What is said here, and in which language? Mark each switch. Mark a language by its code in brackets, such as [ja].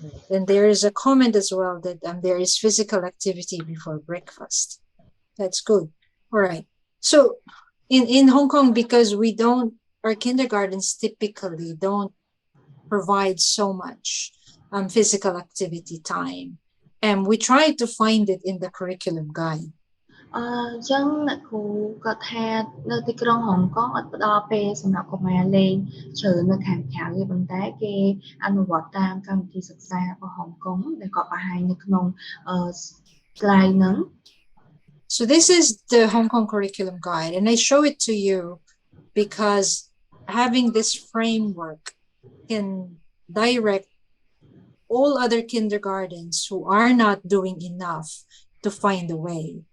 [en] Then there is a comment as well that there is physical activity before breakfast. That's good. All right. So in Hong Kong, because our kindergartens typically don't provide so much physical activity time. And we try to find it in the curriculum guide. [km] ចឹងអ្នកគ្រូក៏ថានៅទីក្រុងហុងកុងអត់ផ្ដល់ពេលសម្រាប់កុមារលេងច្រើននៅខាងក្រៅទេប៉ុន្តែគេអនុវត្តតាមកម្មវិធីសិក្សារបស់ហុងកុងដែលគាត់បង្ហាញនៅក្នុង slide ហ្នឹង [en] So this is the Hong Kong curriculum guide and I show it to you because having this framework can direct all other kindergartens who are not doing enough to find a way.